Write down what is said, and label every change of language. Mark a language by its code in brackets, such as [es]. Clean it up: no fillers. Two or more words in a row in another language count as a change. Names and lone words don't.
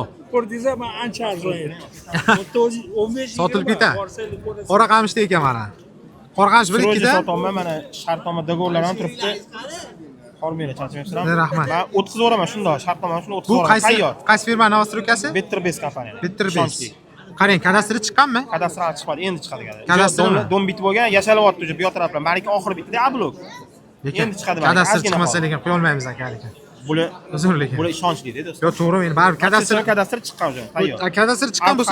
[uz] Ko'rdingiz, men ancha arzon edi. O'tda o'zi 15 Sotilib ketadi. Qora qamishda ekan mana. Qora qamish bir ikkida. Sotaman, mana shartnoma dogovorlar ham turibdi. Hormaylar, charchamayapsizlarmi? Rahmat. Men o'tkazib shundoq, shartnomani shuni Bu o'tkazib qaysi tayyor. qaysi firmani Avstriyasi? Better Base kompaniya. Bitter Base. Qarang, kadastri chiqqanmi? Kadastr chiqmadi, endi chiqadi ekan. Kadastrmi? Dom bitib bo'lgan, yashalyapti уже bu yoq taraflar. Meniki oxiri bitdi, a blok. Lekin Endi chiqadi. kadastr chiqmasa lekin qo'ya olmaymiz aka lekin. Bular Uzr lekin. bular ishonchli dedi do'stlar. Yo, to'g'ri, men baribir Kadastr chiqqan уже, tayyor. kadastr chiqqan bo'lsa,